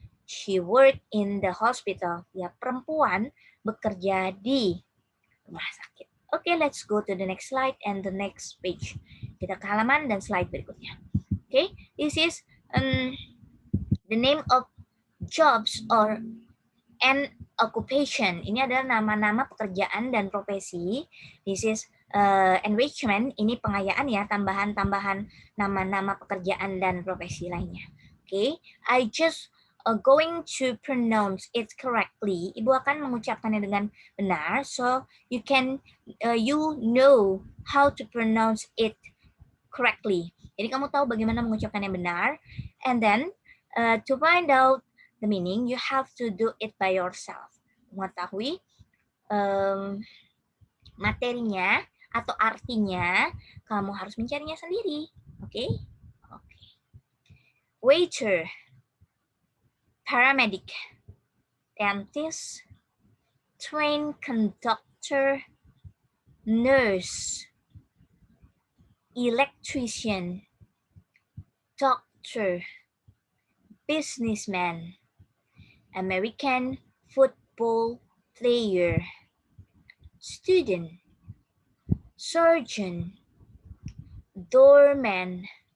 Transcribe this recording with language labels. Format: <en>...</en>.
<en>She work in the hospital.</en> <id>Ya, perempuan bekerja di rumah sakit.</id> <en>Oke, let's go to the next slide and the next page.</en> <id>Kita ke halaman dan slide berikutnya.</id> <en>Oke, this is the name of jobs or and occupation.</en> <id>Ini adalah nama-nama pekerjaan dan profesi.</id> <en>This is enrichment.</en> <id>Ini pengayaan ya, tambahan-tambahan nama-nama pekerjaan dan profesi lainnya.</id> <en>Okay, I just going to pronounce it correctly.</en> <id>Ibu akan mengucapkannya dengan benar,</id> <en>so you can you know how to pronounce it correctly.</en> <id>Jadi kamu tahu bagaimana mengucapkannya benar.</id> <en>And then to find out the meaning, you have to do it by yourself.</en> <id>Mengetahui materinya atau artinya, kamu harus mencarinya sendiri. Oke? Okay?</id> <en>Waiter, paramedic, dentist, train conductor, nurse, electrician, doctor, businessman, American football player, student, surgeon, doorman,</en>